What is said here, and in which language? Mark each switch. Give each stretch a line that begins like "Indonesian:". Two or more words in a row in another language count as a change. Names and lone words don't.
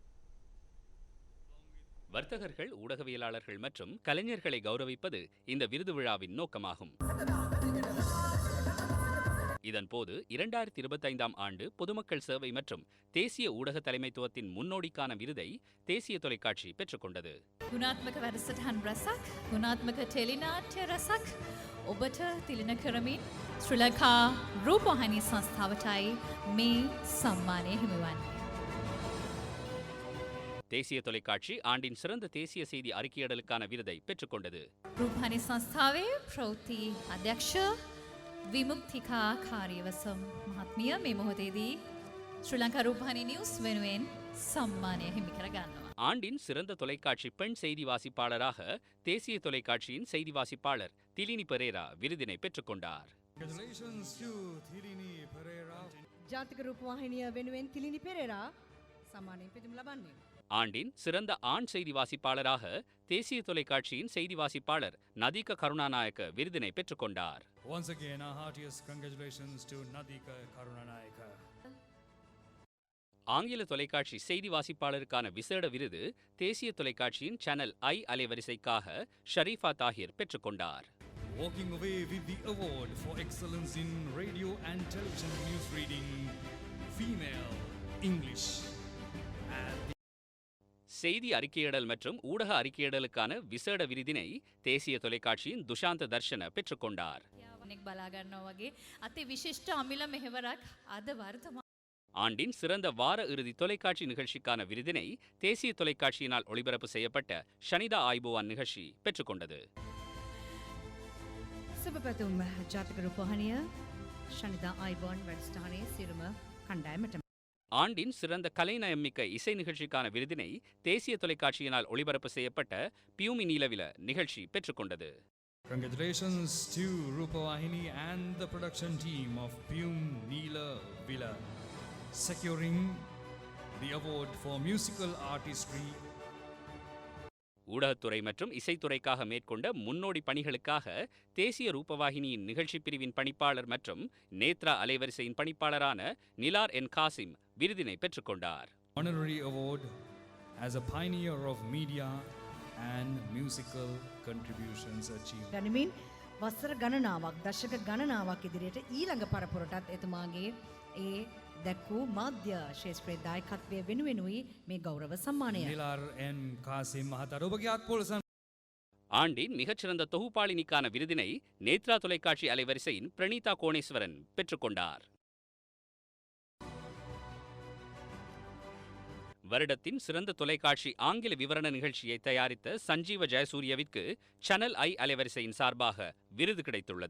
Tamil: வர்த்தகர்கள், ஊடகவியலாளர்கள் மற்றும் கலைஞர்களை கௌரவிப்பது இந்த விருது விழாவின் நோக்கமாகும். இதன்போது 2025ஆம் ஆண்டு பொதுமக்கள் சேவை மற்றும் தேசிய ஊடக தலைமைத்துவத்தின் முன்னோடிக்கான விருதை தேசிய தொலைக்காட்சி பெற்றுக்கொண்டது.
Sinhala: ගුණාත්මක වැඩසටහන් රසක්, ගුණාත්මක ටෙලිනාට්‍ය රසක් ඔබට තිලන කරමින් ශ්‍රී ලංකා රූපවාහිනී සංස්ථාවටයි මේ සම්මානය හිමිවන්නේ.
Tamil: தேசிய தொலைக்காட்சி ஆண்டின் சிறந்த தேசிய செய்தி அறிக்கையிடலுக்கான விருதை பெற்றுக்கொண்டது.
Sinhala: රූපවාහිනී සංස්ථාවේ ප්‍රවෘත්ති අධ්‍යක්ෂ විමුක්තිකා කාර්යවසම් මහත්මිය මේ මොහොතේදී ශ්‍රී ලංකා රූපවාහිනී නිවුස් වෙනුවෙන් සම්මානය හිමි කර ගන්නවා.
Tamil: ஆண்டின் சிறந்த தொலைக்காட்சி பெண் செய்தி வாசிப்பாளராக தேசிய தொலைக்காட்சியின் செய்தி வாசிப்பாளர் திலினி பெரேரா விருதினை பெற்றுக்கொண்டார்.
Sinhala: ජාතික රූපවාහිනිය වෙනුවෙන් තිලිනි පෙරේරා සම්මානය පිදුම් ලබන්නේ.
Tamil: ஆண்டின் சிறந்த ஆண் செய்தி வாசிப்பாளராக தேசிய தொலைக்காட்சியின் செய்தி வாசிப்பாளர் நதிக கருணாநாயக்க விருதினை பெற்றுக்கொண்டார்.
English: Once again, our heartiest congratulations to Nadika Karunanayaka.
Tamil: ஆங்கில தொலைக்காட்சி செய்தி வாசிப்பாளருக்கான விசேட விருது தேசிய தொலைக்காட்சியின் சேனல் ஐ அலைவரிசைக்காக ஷரீஃபா தாஹிர் பெற்றுக்கொண்டார்.
English: Walking away with the award for excellence in radio and television news reading, female English.
Tamil: செய்தி அறிக்கையிடல் மற்றும் ஊடக அறிக்கையிடலுக்கான விசேட விருதினை தேசிய தொலைக்காட்சியின் துஷாந்த தர்ஷன பெற்றுக்கொண்டார்.
Sinhala: නෙක් බලා ගන්නවා වගේ අති විශිෂ්ට අමිල මෙහෙවරක් අද වර්තමාන
Tamil: ஆண்டின் சிறந்த வார இறுதி தொலைக்காட்சி நிகழ்ச்சிக்கான விருதினை தேசிய தொலைக்காட்சியினால் ஒளிபரப்பு செய்யப்பட்ட ஷனிதா ஆய்போவான் நிகழ்ச்சி பெற்றுக்கொண்டது.
Sinhala: සුබ පැතුම් ජාතික රූපවාහිනිය ශනිදා ආයිබෝන් වැඩසටහනේ සිරුම කණ්ඩායමට.
Tamil: ஆண்டின் சிறந்த கலைநயமிக்க இசை நிகழ்ச்சிக்கான விருதினை தேசிய தொலைக்காட்சியினால் ஒளிபரப்பு செய்யப்பட்ட பியூமி நீலவில நிகழ்ச்சி பெற்றுக்கொண்டது.
English: Congratulations to Rupavahini and the production team of Pyum Neela Villa, securing the award for musical artistry.
Tamil: ஊடகத்துறை மற்றும் இசைத்துறைக்காக மேற்கொண்ட முன்னோடி பணிகளுக்காக தேசிய ரூபவாகினியின் நிகழ்ச்சி பிரிவின் பணிப்பாளர் மற்றும் நேத்ரா அலைவரிசையின் பணிப்பாளரான நிலார் என் காசிம் விருதினை பெற்றுக்கொண்டார்.
English: Honorary award as a pioneer of media and musical contributions achieved.
Sinhala: ගනිමින් වසර ගණනාවක් දශක ගණනාවක් ඉදිරියට ඊළඟ පරපුරටත් එතුමාගේ ඒ දැක්වූ මාධ්‍ය ශේෂ්ත්‍රයේ දායකත්වය වෙනුවෙනුයි මේ ගෞරව සම්මානය. Nilar N. Kasim මහතාට ඔබගේ අත්පොලසන්.
Tamil: ஆண்டின் மிகச்சிறந்த தொகுப்பாளினிக்கான விருதினை நேத்ரா தொலைக்காட்சி அலைவரிசையின் பிரணீதா கோணேஸ்வரன் பெற்றுக்கொண்டார். வருடத்தின் சிறந்த தொலைக்காட்சி ஆங்கில விவரண நிகழ்ச்சியை தயாரித்த சஞ்சீவ ஜெயசூரியவிற்கு சேனல் ஐ அலைவரிசையின் சார்பாக விருது கிடைத்துள்ளது.